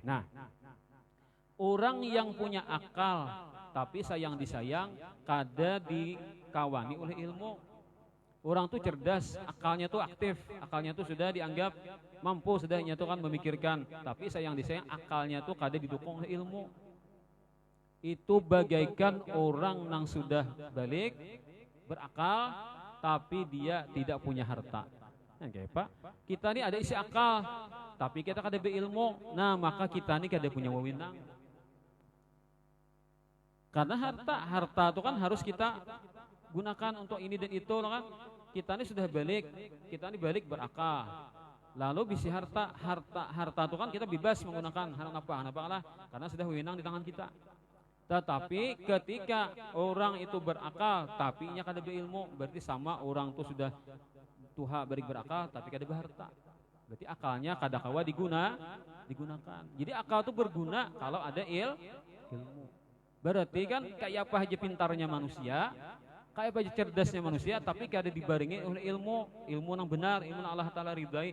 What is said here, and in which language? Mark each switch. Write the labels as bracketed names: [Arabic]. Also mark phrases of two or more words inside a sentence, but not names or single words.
[Banjar] Nah, orang yang punya akal tapi sayang disayang kada dikawani oleh ilmu. [Indonesian] Orang tuh cerdas, akalnya tuh aktif, akalnya tuh sudah dianggap mampu, sudahnya tuh kan memikirkan. [Banjar] Tapi sayang disayang akalnya tuh kada didukung oleh ilmu. [Indonesian] Itu bagaikan orang yang sudah balik berakal tapi dia tidak punya harta. [Banjar] Nah, kayak Pak, kita ini ada isi akal tapi kita kada berilmu. Nah, maka kita ini kada punya wewenang. Karena harta itu kan harus kita gunakan untuk ini dan itu kan. [Indonesian] Kita ini sudah balik, kita ini balik berakal. Lalu bisi harta itu kan kita bebas menggunakan apa lah, karena sudah wewenang di tangan kita. [Banjar] Tetapi ketika orang itu berakal tapi nya kada berilmu, berarti sama orang itu sudah tuha balik berakal tapi kada berharta. Berarti akalnya kada kawa digunakan. [Indonesian] Jadi akal itu berguna kalau ada ilmu. [Banjar] Berarti kan kayak apa aja pintarnya manusia, kayak apa aja cerdasnya manusia, tapi kada dibarengi oleh ilmu yang benar, ilmu yang Allah Ta'ala ridai.